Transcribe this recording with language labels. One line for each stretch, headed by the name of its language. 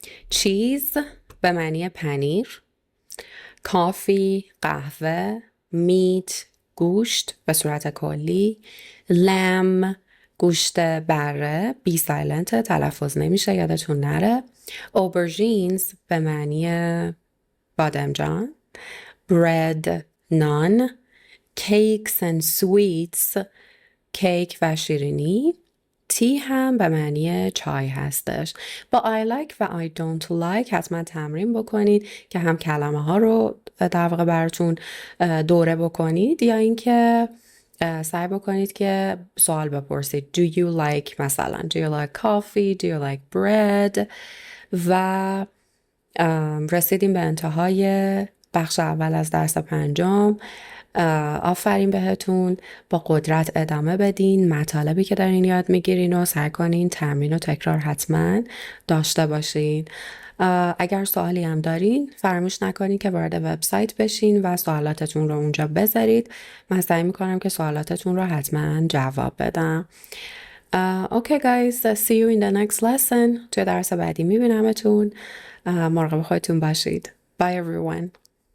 Persian: چیز به معنی پنیر، کافی قهوه، میت گوشت به صورت کلی، لم گوشت بره، بی سایلنت تلفظ نمیشه یادتون نره، اوبرژینز به معنی بادمجان، برد نان، کیکس
English: and sweets
Persian: کیک و شیرینی، تی هم به معنی چای هستش. با I like و I don't like حتما تمرین بکنید که هم کلمه ها رو در واقع براتون دوره بکنید یا اینکه سعی بکنید که سوال بپرسید.
English: Do you like مثلا Do you like coffee? Do you like bread?
Persian: و رسیدیم به انتهای بخش اول از درس 5. آفرین بهتون. با قدرت ادامه بدین. مطالبی که دارین یاد میگیرین و سعی کنین تمرین و تکرار حتما داشته باشین. اگر سوالی هم دارین فراموش نکنین که وارد وبسایت بشین و سوالاتتون رو اونجا بذارید. من سعی میکنم که سوالاتتون رو حتما جواب بدم.
English: Okay guys, see you in the next lesson.
Persian: توی درس بعدی میبینمتون. مراقب خودتون باشید.
English: Bye everyone.